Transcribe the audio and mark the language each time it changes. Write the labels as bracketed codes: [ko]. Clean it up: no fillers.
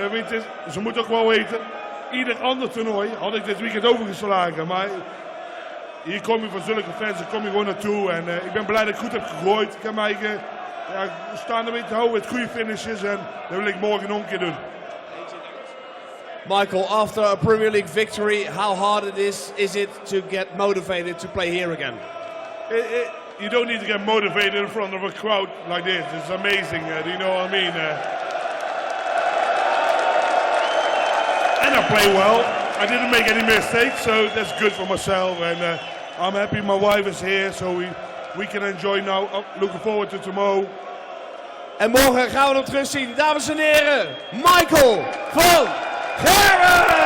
[nl] Weet je, ze moeten ook wel weten, ieder ander toernooi had ik dit weekend overgeslagen. Maar hier kom je voor zulke fans, daar kom je gewoon naartoe. En ik ben blij dat ik goed heb gegooid. Ik heb mij staan ermee te houden met goede finishes en dat wil ik morgen nog een keer doen. [en] Michael, after a Premier League victory, how hard is it to get motivated to play here again? You don't need to get motivated in front of a crowd like this. It's amazing. Do you know what I mean? And I play well. I didn't make any mistakes, so that's good for myself. And I'm happy my wife is here, so we can enjoy now. Looking forward to tomorrow. [nl] En morgen gaan we hem terugzien, dames en heren. Michael van Gerwen!